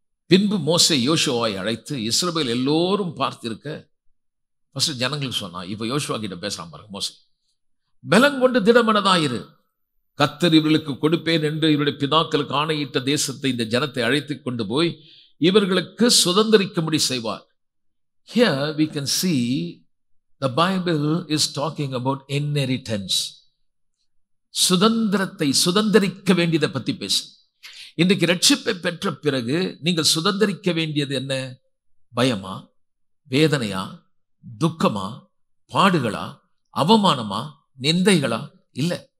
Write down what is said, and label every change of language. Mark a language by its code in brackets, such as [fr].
[ta] பின்பு மோசே யோசுவாவை அழைத்து இஸ்ரவேல் எல்லோரும் பார்த்திருக்க ஃபர்ஸ்ட் ஜனங்களுக்கு சொன்னான். இப்ப யோசுவா கிட்ட பேசலாம் பாருங்க. மோசே, பலங்கொண்டு திடமனதாயிரு, கர்த்தர் இவர்களுக்கு கொடுப்பேன் என்று இவருடைய பிதாக்களுக்கு ஆணையிட்ட தேசத்தை இந்த ஜனத்தை அழைத்து கொண்டு போய் இவர்களுக்கு சுதந்திரிக்கும்படி செய்வார். [en] Here we can see the Bible is talking about inheritance. [ta] சுதந்திரத்தை சுதந்திரிக்க வேண்டியதை பத்தி பேசு. இன்றைக்கு ரட்சிப்பை பெற்ற பிறகு நீங்கள் சுதந்திரிக்க வேண்டியது என்ன? பயமா, வேதனையா, துக்கமா, பாடுகளா, அவமானமா, நிந்தைகளா? இல்ல.